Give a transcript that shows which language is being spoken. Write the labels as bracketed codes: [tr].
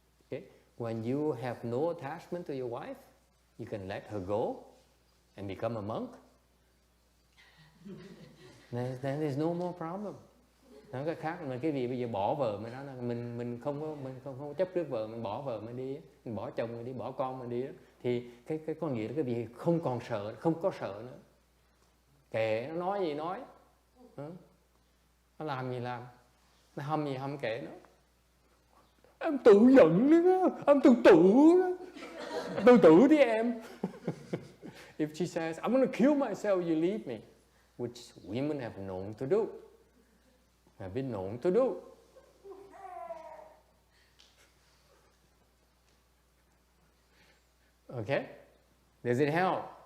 [en] Okay, when you have no attachment to your wife, you can let her go and become a monk. Then there's no more problem. [vi] Nói cái khác mà cái gì bây giờ bỏ vợ mình đó là mình không chấp trước vợ, mình bỏ vợ mình đi, mình bỏ chồng mình đi, bỏ con mình đi đó. Thì cái con nghĩa là cái gì không còn sợ, không có sợ nữa. Kệ nó nói gì nói, nó làm gì làm, nó hâm gì hâm kệ nó. Em tự giận nữa, em tự tử đó. Tự tử đi em. [en] If she says, I'm going to kill myself, you leave me, which women have known to do, have been known to do. Okay? Does it help?